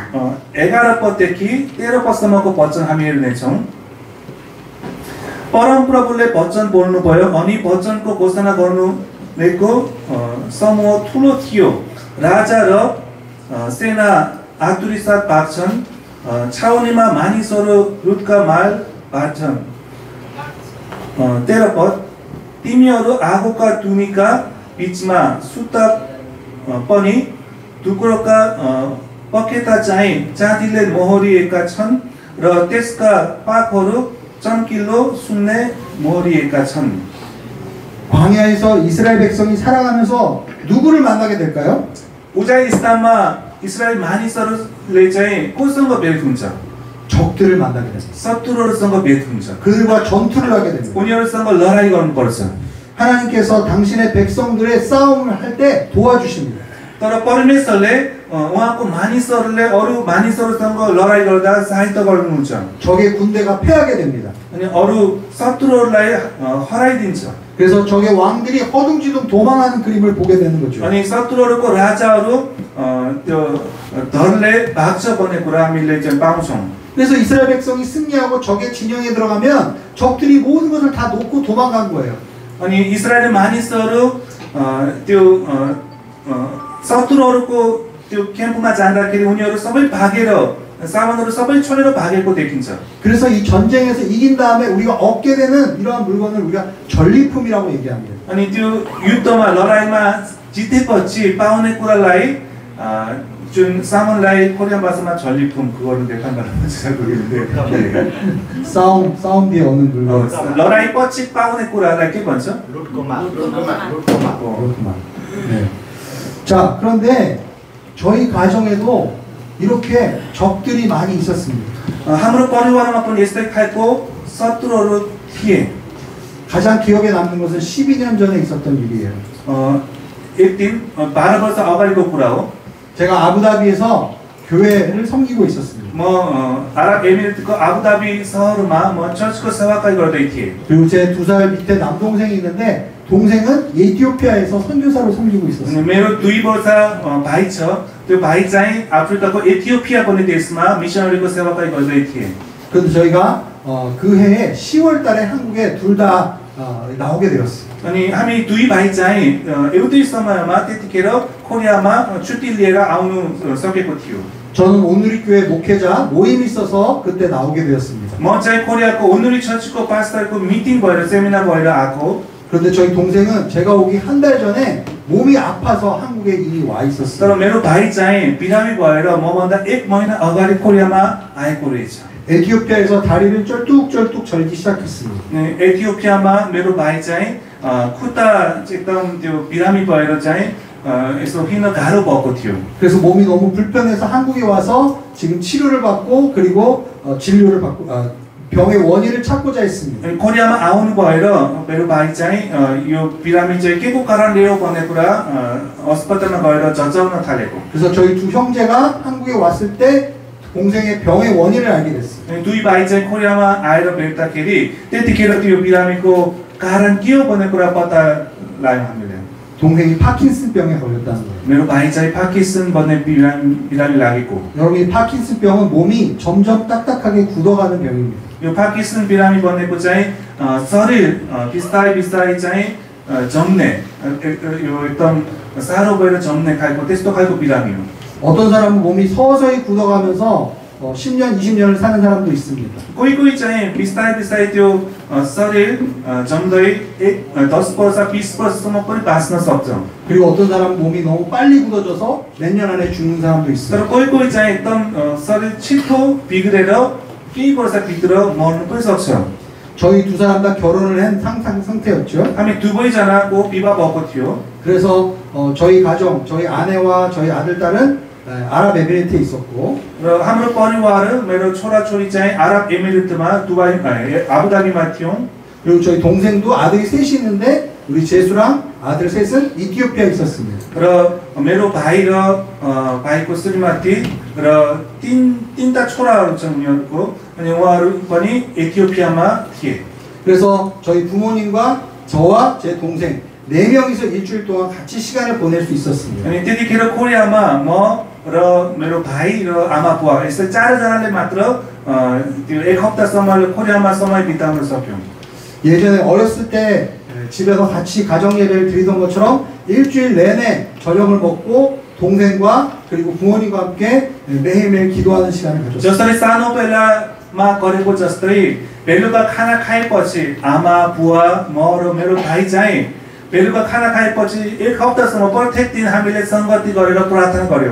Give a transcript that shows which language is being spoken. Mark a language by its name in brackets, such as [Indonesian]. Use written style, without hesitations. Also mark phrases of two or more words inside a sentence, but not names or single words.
[Nepali] 11 पददेखि 13 पदसम्मको वचन हामी हेर्नेछौँ। परमप्रभुले वचन बोल्नुभयो अनि वचनको घोषणा गर्नेको समूह ठुलो थियो। राजा र सेना आतुरीसाथ भाग्छन्, छाउनीमा मानिसहरू रुटका माल भाग्छन्। 13 पद, तिमीहरू आगोका टुनीका बीचमा सुत्ता पनि टुक्रोका पखेटा चाहिँ चाँदीले मोहरिएका छन् र त्यसका पाखहरू चम्किलो सुनले मोहरिएका छन्। [Korean] 광야에서 이스라엘 백성이 살아가면서 누구를 만나게 될까요? [Nepali] उजाइ स्थानमा इस्रायल मानिसहरूले चाहिँ कोसँग भेट हुन्छ? [Korean] 적들을 만나게 됩니다. [Nepali] शत्रुहरूसँग भेट हुन्छ। [Korean] 그들과 전투를 하게 됩니다. [Nepali] उनीहरूसँग लडाई गर्नुपर्छ। [Korean] 하나님께서 당신의 백성들의 싸움을 할 때 도와주십니다. [Nepali] तर परमेश्वरले उहाँको मानिसहरूले अरू मानिसहरूसँग लडाई गर्दा सहायता गर्नुहुन्छ। [Korean] 적의 군대가 패하게 됩니다. [Nepali] अनि अरू शत्रुहरूलाई हराइदिन्छ। [Korean] 그래서 적의 왕들이 허둥지둥 도망하는 그림을 보게 되는 거죠. [Nepali] अनि शत्रुहरूको राजाहरू त्यो धरले भाग्छ भन्ने कुरा हामीले चाहिँ पाउँछौँ। [Korean] 그래서 이스라엘 백성이 승리하고 적의 진영에 들어가면 적들이 모든 것을 다 놓고 도망간 거예요. [Nepali] अनि इस्रायली मानिसहरू त्यो शत्रुहरूको त्यो क्याम्पमा जाँदाखेरि उनीहरू सबै भागेर सामानहरू सबै छोडेर भागेको देखिन्छ। [Korean] 그래서 이 전쟁에서 이긴 다음에 우리가 얻게 되는 이러한 물건을 우리가 전리품이라고 얘기합니다. [Nepali] अनि त्यो युद्धमा लडाईमा जितेपछि पाउने कुरालाई जुन सामानलाई कोरियन भाषामा झल्लिफुम [Korean] 그거를 내가 말하면 잘 모르겠는데 싸움 뒤에 얻는 물건. [Nepali] लडाईपछि पाउने कुरालाई के भन्छ? लुटको माल. [Korean] 네. 자, 그런데 저희 가정에도 이렇게 적들이 많이 있었습니다. [Nepali] हाम्रो परिवारमा पनि यस्तै खालको शत्रुहरू थिए। [Korean] 가장 기억에 남는 것은 12년 전에 있었던 일이에요. [Nepali] एक दिन 12 वर्ष अगाडिको कुरा हो। [Korean] 제가 아부다비에서 교회를 섬기고 있었습니다. [Nepali] म 아랍 에미리트को 아부다비 सहरमा म चर्चको सेवाकाई गर्दै थिएँ। [Korean] 그리고 제 2살 밑에 남동생이 있는데 동생은 에티오피아에서 선교사로 섬기고 있었어요. [Nepali] मेरो 2 वर्ष भाइ छ। त्यो भाइ चाहिँ अफ्रिकाको एथियोपिया भन्ने देशमा मिशनरीको सेवाकाई गर्दै थिए। [Korean] 그런데 저희가 그 해에 10월 달에 한국에 둘 다 나오게 되었어요. [Nepali] अनि हामी 2 भाइ चाहिँ एउटै समयमा त्यतिखेर कोरियामा छुट्टी लिएर आउनु सकेको थियो। [Korean] 저는 온누리 교회 목회자 모임이 있어서 그때 나오게 되었습니다. [Nepali] म चाहिँ कोरियाको ओनुरी चर्चको पास्टरको मिटिङ भएर सेमिनार भएर आएको। [Korean] 그런데 저희 동생은 제가 오기 한 달 전에 몸이 아파서 한국에 이미 와 [Nepali] तर [Korean] 있었어요. [Nepali] मेरो भाइ चाहिँ बिरामी भएर मभन्दा 1 महिना अगाडि कोरियामा आएको रहेछ। [Korean] 에티오피아에서 다리를 쩔뚝쩔뚝 절기 시작했습니다. [Nepali] एथियोपियामा मेरो भाइ चाहिँ खुट्टा एकदम त्यो बिरामी भएर चाहिँ यसो हिँड्न गाह्रो भएको थियो। [Korean] 그래서 몸이 너무 불편해서 한국에 와서 지금 치료를 받고 그리고 진료를 받고 병의 원인을 찾고자 했습니다. [Nepali] कोरियामा आउनु भएर मेरो भाइ चाहिँ यो बिरामी चाहिँ के को कारणले हो भन्ने कुरा अस्पतालमा गएर जचाउन थालेको। [Korean] 그래서 저희 두 형제가 한국에 왔을 때 동생의 병의 원인을 알게 됐어요. [Nepali] 2 भाइ चाहिँ कोरियामा आएर भेट्दाखेरि त्यतिखेर त्यो बिरामीको कारण के हो भन्ने कुरा पत्ता लाग्यो हामीले। [Korean] 동생이 파킨슨병에 걸렸다는 거예요. [Nepali] मेरो भाइ चाहिँ पार्किन्सन भन्ने बिरामी लागेको। [Korean] 여러분 이 파킨슨병은 몸이 점점 딱딱하게 굳어가는 병입니다. [Nepali] यो पार्किन्सन बिरामी भनेको चाहिँ शरीर बिस्तारै बिस्तारै चाहिँ जम्ने यो एकदम साह्रो भएर जम्ने खालको त्यस्तो खालको बिरामी हो। [Korean] 어떤 사람은 몸이 서서히 굳어가면서 10년, 20년을 사는 사람도 있습니다. [Nepali] कोही कोही चाहिँ बिस्तारै बिस्तारै त्यो शरीर जम्दै 10 वर्ष 20 वर्षसम्म पनि बाँच्न सक्छ। [Korean] 그리고 어떤 사람은 몸이 너무 빨리 굳어져서 몇 년 안에 죽는 사람도 [Nepali] तर [Korean] 있어요. [Nepali] कोही कोही चाहिँ एकदम शरीर छिटो बिग्रेर केही वर्षभित्र मर्नु पनि सक्छ। [Korean] 저희 두 사람 다 결혼을 한 상태였죠. [Nepali] हामी दुवैजनाको विवाह भएको थियो। [Korean] 그래서 저희 가정, 저희 아내와 저희 아들, 딸은 아랍에미리트에 있었고 [Nepali] र हाम्रो परिवार मेरो छोराछोरी चाहिँ 아랍 에미리트मा दुबई 아부다비मा थियौँ। [Korean] 그리고 저희 동생도 아들이 셋이 있는데 우리 제수랑 아들 셋은 이티오피아에 있었습니다. [Nepali] र मेरो भाइ र भाइको श्रीमती र तीनटा छोराहरू छन् उनीहरूको अनि उहाँहरू पनि एथियोपियामा थिए। [Korean] 그래서 저희 부모님과 저와 제 동생 4명이서 일주일 동안 같이 시간을 보낼 수 있었습니다. [Nepali] अनि त्यतिखेर कोरियामा म र मेरो भाइ र आमा बुवा यसरी चारजनाले मात्र त्यो एक हप्तासम्म कोरियामा समय बिताउन सक्यौँ। [Korean] 예전에 어렸을 때 집에서 같이 가정 예배를 드리던 것처럼 일주일 내내 저녁을 먹고 동생과 그리고 부모님과 함께 매일매일 기도하는 시간을 가졌습니다. [Nepali] जसरी सानो बेलामा गरेको जस्तै बेलुका खाना खाएपछि आमा बुवा म र मेरो भाइ चाहिँ बेलुका खाना खाएपछि एक हप्तासम्म प्रत्येक दिन हामीले संगति गरेर प्रार्थना गर्यौँ।